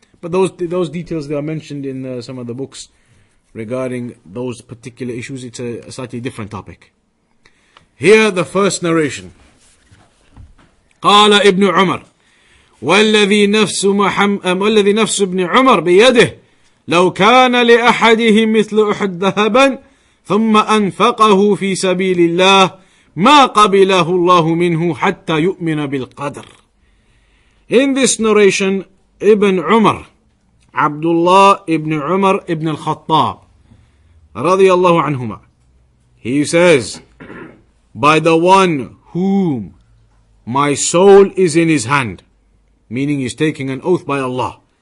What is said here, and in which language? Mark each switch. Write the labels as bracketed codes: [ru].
[en] But those details, they are mentioned in some of the books regarding those particular issues. It's a slightly different topic. Here, the first narration. [ar] قال ابن عمر والذي نفس ابن عمر بيده لو كان لأحدهم مثل أحد ذهبا ثم أنفقه في سبيل الله ما قبله الله منه حتى يؤمن بالقدر. [en] In this narration, Ibn Umar, Abdullah ibn Umar ibn al-Khattab, radiyallahu anhuma, he says, by the one whom my soul is in his hand, meaning he's taking an oath by Allah.